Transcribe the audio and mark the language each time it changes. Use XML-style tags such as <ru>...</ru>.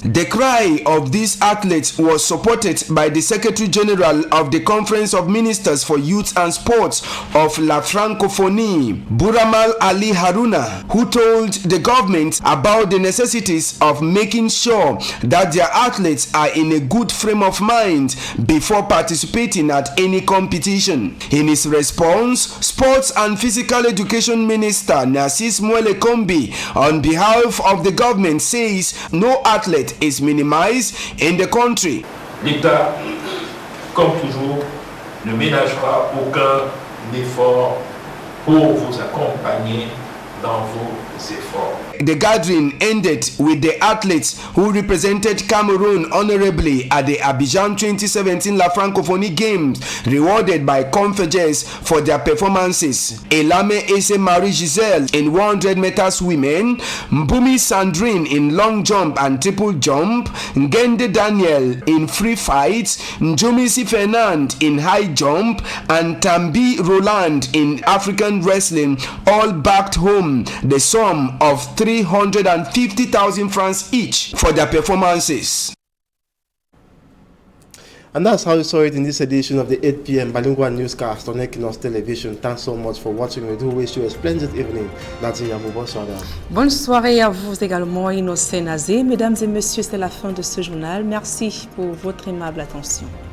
<en>The cry of these athletes was supported by the Secretary General of the Conference of Ministers for Youth and Sports of La Francophonie, Buramal Ali Haruna, who told the government about the necessities of making sure that their athletes are in a good frame of mind before participating at any competition. In his response, Sports and Physical Education Minister Narcisse Mwele Kombi, on behalf of the government, says no athlete is minimized in the country.</en> <fr>L'État, comme toujours, ne ménagera aucun effort pour vous accompagner dans vos efforts.</fr> <en>The gathering ended with the athletes who represented Cameroon honorably at the Abidjan 2017 La Francophonie Games rewarded by Confederations for their performances. Elame Esse Marie-Gisèle in 100 meters women, Mbumi Sandrine in long jump and triple jump, Ngende Daniel in free fights, Njomisi Fernand in high jump, and Tambi Roland in African wrestling all backed home the sum of 350,000 francs each for their performances. And that's how you saw it in this edition of the 8 p.m. bilingual newscast on Equinos Television. Thanks so much for watching. We do wish you a splendid evening.</en> <fr>Bonne soirée à vous également, Innocent Nazé. Mesdames et messieurs, c'est la fin de ce journal. Merci pour votre aimable attention.</fr>